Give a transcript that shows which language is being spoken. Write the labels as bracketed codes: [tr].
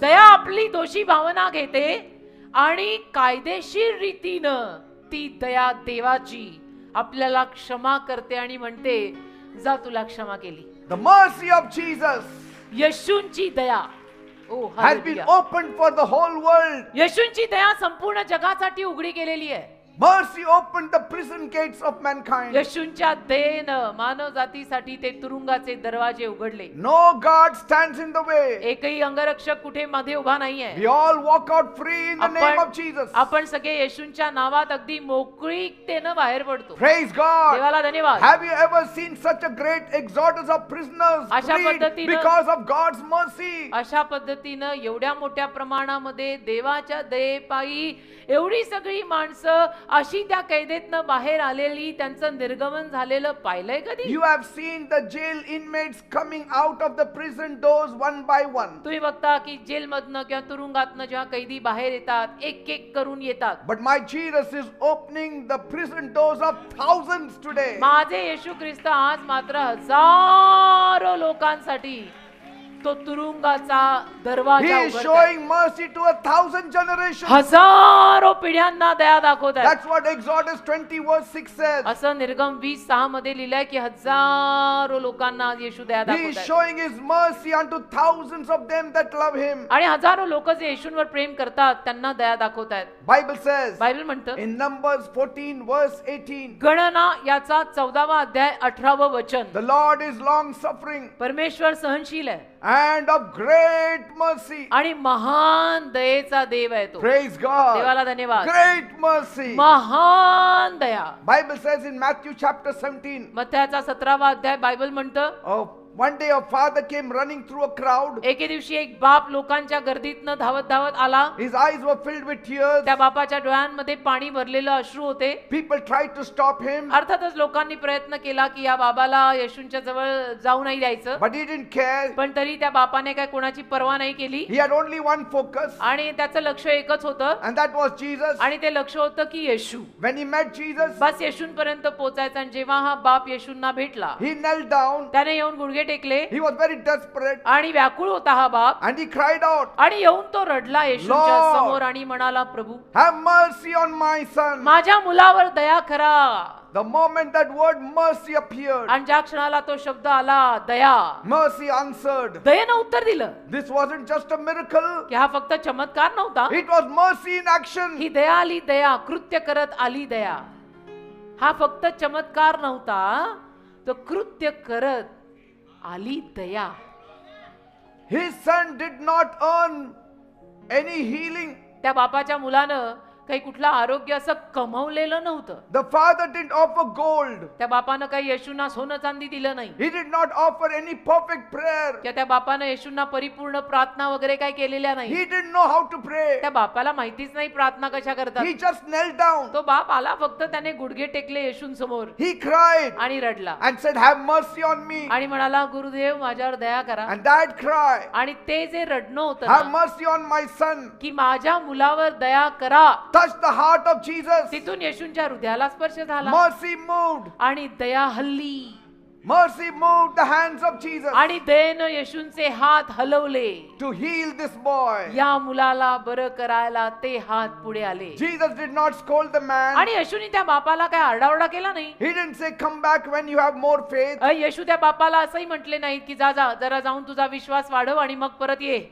[mr] दया आपली दोषी भावना घेते आणि कायदेशीर रीतीनं ती दया देवाची आपल्याला क्षमा करते आणि म्हणते जा तुला क्षमा केली. [en] The mercy of Jesus [mr] येशूंची Daya [en] has been opened for the whole world. [mr] येशूंची दया संपूर्ण जगासाठी उघडी केलेली आहे. [en] Mercy opened the prison gates of mankind. [mr] येशूंच्या दयेनं मानव जातीसाठी ते तुरुंगाचे दरवाजे उघडले. [en] No God stands in the way. [mr] एकही अंगरक्षक कुठे मध्ये उभा नाहीये. [en] We all walk out free in the name of Jesus. [mr] आपण सगळे येशूंच्या नावात अगदी मोकळीकतेनं बाहेर पडतो. [en] Praise God. [mr] देवाला धन्यवाद. [en] Have you ever seen such a great exodus of prisoners [mr] अशा [en] freed [mr] पद्धतीनं- [en] because of God's mercy? [mr] अशा पद्धतीनं एवढ्या मोठ्या प्रमाणामध्ये देवाच्या दयेपायी एवढी सगळी माणसं अशी त्या कैदेतनं बाहेर आलेली, त्यांचं निर्गमन झालेलं पाहिलंय कधी? [en] You have seen the jail inmates coming out of the prison doors one by one. [mr] तुम्ही बघता की जेलमधनं किंवा तुरुंगातनं जेव्हा कैदी बाहेर येतात, एक एक करून येतात. [en] But my Jesus is opening the prison doors of thousands today. [mr] माझे येशू ख्रिस्त आज मात्र हजारो लोकांसाठी तो तुरुंगाचा दरवाजा [en] He is [mr] उघडताय. [en] showing mercy to 1,000 generations. [mr] हजारो पिढ्यांना दया दाखवत आहे. [en] That's what Exodus 20 verse 6 says. [mr] असं निर्गम 20:6 मध्ये लिहिलंय की हजारो लोकांना येशू दया [en] He is [mr] दाखवत आहे. [en] showing His mercy unto thousands of them that love Him. [mr] आणि हजारो लोक जे येशूंवर प्रेम करतात त्यांना दया दाखवत आहेत. [en] Bible says [mr] बायबल म्हणतं [en] in Numbers 14 verse 18, [mr] गणना याचा 14वा अध्याय 18व वचन, [en] the Lord is long suffering [mr] परमेश्वर सहनशील आहे [en] and of great mercy. [mr] आणि महान दयेचा देव आहे तो. [en] Praise God. [mr] देवाला धन्यवाद. [en] Great mercy. [mr] महान दया. [en] Bible says in Matthew chapter 17, [mr] मत्थ्याचा 17वा अध्याय बायबल म्हणतं [en] one day a father came running through a crowd. [mr] एके दिवशी एक बाप लोकांच्या गर्दीतनं धावत धावत आला. [en] His eyes were filled with tears. [mr] त्या बापाच्या डोळ्यांमध्ये पाणी भरलेलं अश्रू होते. [en] People tried to stop him, [mr] अर्थातच लोकांनी प्रयत्न केला की या बाबाला येशूंच्या जवळ जाऊ नाही द्यायचं, [en] but he didn't care. [mr] पण तरी त्या बापाने काय कोणाची पर्वा नाही केली [en] He had only one focus, [mr] आणि त्याचं लक्ष एकच होतं [en] and that was Jesus. [mr] आणि ते लक्ष होतं की येशू. [en] When he met Jesus, [mr] बस येशूंपर्यंत पोहोचायचं. आणि जेव्हा हा बाप येशूंना भेटला, [en] he knelt down. [mr] त्याने येऊन गुडघे टेकले [en] He was very desperate, [mr] आणि व्याकुळ होता हा बाप. [en] and he cried out, [mr] आणि येऊन तो रडला येशूंच्या [en] Lord, [mr] समोर आणि म्हणाला, प्रभू [en] have mercy on my son. [mr] माझ्या मुलावर दया करा. [en] The moment that word mercy appeared, [mr] आणि ज्या क्षणाला तो शब्द आला दया, [en] mercy answered. [mr] दयेनं उत्तर दिलं. [en] This wasn't just a miracle, [mr] की हा फक्त चमत्कार नव्हता, [en] it was mercy in action. [mr] ही दया आली, दया कृत्य करत आली दया. हा फक्त चमत्कार नव्हता, तो कृत्य करत आली दया. [en] His son did not earn any healing. [mr] त्या बापाच्या मुलानं काही कुठलं आरोग्य असं कमवलेलं नव्हतं. [en] The father didn't offer gold. [mr] त्या बापानं काही येशूंना सोनं चांदी दिलं नाही. [en] He did not offer any perfect prayer. [mr] किंवा त्या बापानं येशूंना परिपूर्ण प्रार्थना वगैरे काय केलेल्या नाही. [en] He didn't know how to pray. [mr] त्या बापाला माहितीच नाही प्रार्थना कशा करतात. [en] He just knelt down. [mr] तो बाप आला, फक्त त्याने गुडघे टेकले येशूंसमोर [en] He cried [mr] आणि रडला [en] and said, have mercy on me. [mr] आणि म्हणाला, गुरुदेव माझ्यावर दया करा. [en] And that cry, [mr] आणि ते जे रडणं होतं [en] have [mr] ना, [en] mercy on my son, [mr] की माझ्या मुलावर दया करा, [en] touched the heart of Jesus. [mr] तिथून येशूंच्या हृदयाला स्पर्श झाला [en] Mercy moved. [mr] आणि दया हल्ली. [en] Mercy moved the hands of Jesus [mr] आणि दयेनं येशूंचे हात हलवले. [en] to heal this boy. [mr] या मुलाला बरं करायला ते हात पुढे आले. [en] Jesus did not scold the man. [mr] आणि येशूने त्या बापाला काय आरडाओरडा केला नाही. [en] He didn't say, come back when you have more faith. [mr] येशू त्या बापाला असंही म्हटले नाही की जा जा जरा जाऊन तुझा विश्वास वाढव आणि मग परत ये.